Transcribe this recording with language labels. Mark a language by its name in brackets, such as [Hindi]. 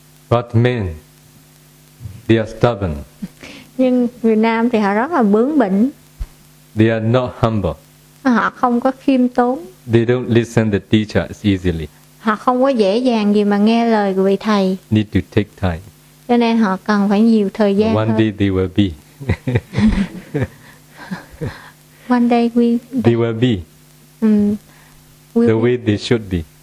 [English] But men, they are stubborn. [Vietnamese] Nhưng người nam thì họ rất là bướng bỉnh. [English] They are not humble. [Vietnamese] Họ không có khiêm tốn. [English] They don't listen to the teachers easily. [Vietnamese] Họ không có dễ dàng gì mà nghe lời của vị thầy. [English] Need to take time. [Vietnamese] Cho nên họ cần phải nhiều thời gian. [English] One day they will be. One day we. They will be. The way they should be.